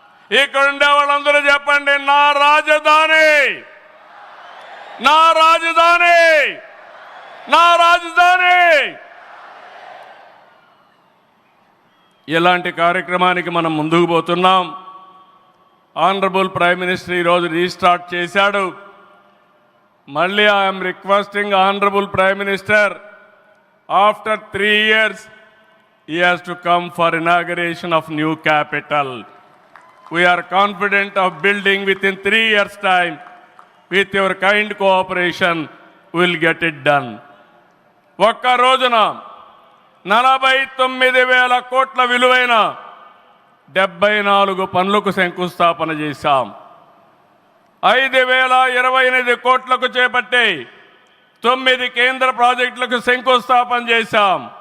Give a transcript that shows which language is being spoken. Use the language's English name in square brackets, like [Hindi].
[Telugu] ఇక్కడ ఉండే వాళ్ళందరూ చెప్పండి, నా రాజధాని, నా రాజధాని, నా రాజధాని. ఇలాంటి కార్యక్రమానికి మనం ముందుకు పోతున్నాం. ఆనరబుల్ ప్రైమ్ మినిస్టర్ ఈరోజు రీస్టార్ట్ చేశాడు. మళ్ళీ [English] I'm requesting honourable prime minister, after 3 years he has to come for inauguration of new capital. We are confident of building within 3 years time. With your kind cooperation we will get it done. [Telugu] ఒక్క రోజున 49,000 కోట్ల విలువైన 74 పనులకు శంకుస్థాపన చేశాం. 5,028 కోట్లకు చేపట్టి 9 కేంద్ర ప్రాజెక్టులకు శంకుస్థాపన చేశాం.